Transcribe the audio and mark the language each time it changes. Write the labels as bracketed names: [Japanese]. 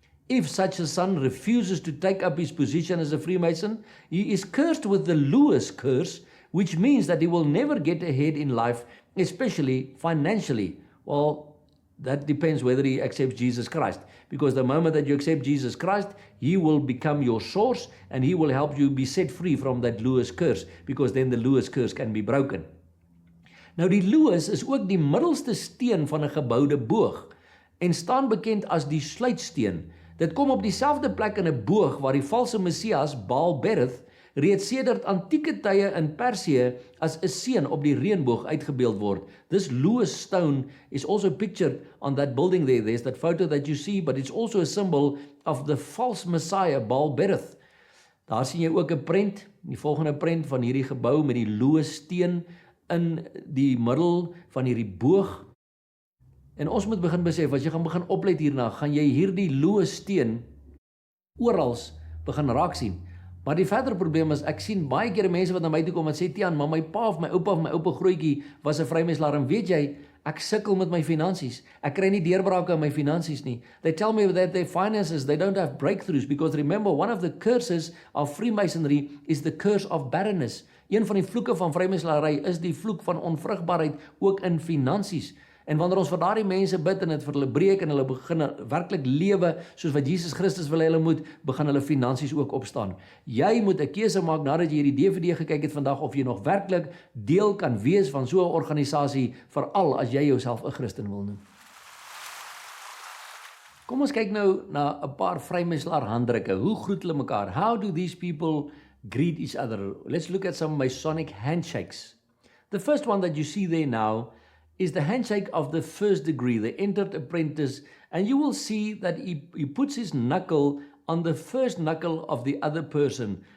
[English] If such a son refuses to take up his position as a Freemason, he is cursed with the Lewis curse, which means that he will never get ahead in life, especially financially. Well, that depends whether he accepts Jesus Christ. Because the moment that you accept Jesus Christ, he will become your source and he will help you be set free from that Lewis curse, because then the Lewis curse can be broken. [Afrikaans] Nou die Lewis is ook die middelste steen van 'n geboude boog en staan bekend as die sluitsteen. Dit kom op dieselfde plek in 'n boog waar die valse Messias, Baal-berith, reeds sedert antieke tye in Persië as 'n seun op die reënboog uitgebeeld word. [English] This Lewis stone is also pictured on that building there. There's that photo that you see, but it's also a symbol of the false Messiah, Baal-berith. [Afrikaans] Daar sien jy ook 'n prent, die volgende prent van hierdie gebou met die Lewis steen in die middel van hierdie boog. En ons moet begin besef, as jy gaan begin oplet hierna, gaan jy hierdie Lewis steen orals begin raak sien. Maar die verdere probleem is, ek sien baie keer mense wat na my toe kom en sê, Tiaan, maar my pa of my oupa grootjie was 'n vrymeslaer, en weet jy, ek sukkel met my finansies. Ek kry nie deurbrake in my finansies nie. [English] They tell me that their finances, they don't have breakthroughs, because remember, one of the curses of Freemasonry is the curse of barrenness. [Afrikaans] Een van die vloeke van vrymeslaery is die vloek van onvrugbaarheid, ook in finansies. En wanneer ons vir daardie mense bid en dit vir hulle breek en hulle begin werklik lewe soos wat Jesus Christus wil hê hulle moet, begin hulle finansies ook opstaan. Jy moet 'n keuse maak nadat jy hierdie DVD gekyk het vandag, of jy nog werklik deel kan wees van so 'n organisasie, veral as jy jouself 'n Christen wil noem. Kom ons kyk nou na 'n paar vrymeslaer handdrukke. Hoe groet hulle mekaar? [English] How do these people greet each other? Let's look at some Masonic handshakes. The first one that you see there now is the handshake of the first degree, the entered apprentice, and you will see that he puts his knuckle on the first knuckle of the other person.